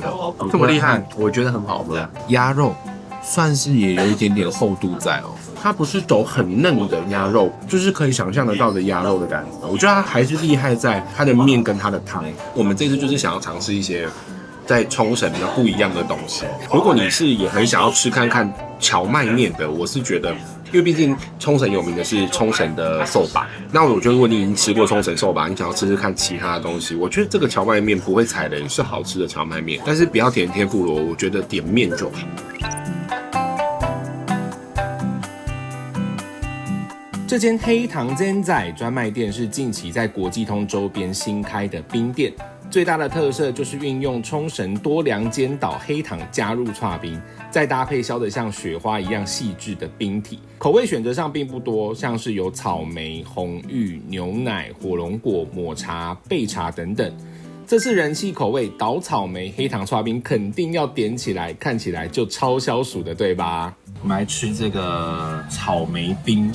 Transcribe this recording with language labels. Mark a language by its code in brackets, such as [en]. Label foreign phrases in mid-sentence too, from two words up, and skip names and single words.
[zh] 這麼厲害，我覺得很好喝。鴨肉算是也有一點點厚度在哦。它不是走很嫩的鴨肉，就是可以想象得到的鴨肉的感覺。我覺得它還是厲害在它的麵跟它的湯。我們這次就是想要嘗試一些在沖繩比較不一樣的東西。如果你是也很想要吃看看蕎麥麵的，我是覺得，因為畢竟沖繩有名的是沖繩的壽把。那我覺得如果你已經吃過沖繩壽把，你想要吃吃看其他的東西，我覺得這個蕎麥麵不會踩雷，是好吃的蕎麥麵。但是不要點天婦羅，我覺得點麵就好。這間黑糖煎仔專賣店是近期在國際通周邊新開的冰店，最大的特色就是運用沖繩多良煎倒黑糖加入剉冰，再搭配削得像雪花一樣細緻的冰體。口味選擇上並不多，像是有草莓、紅玉、牛奶、火龍果、抹茶、焙茶等等。這次人氣口味倒草莓黑糖剉冰肯定要點起來，看起來就超消暑的，对吧？我們來吃這個草莓冰。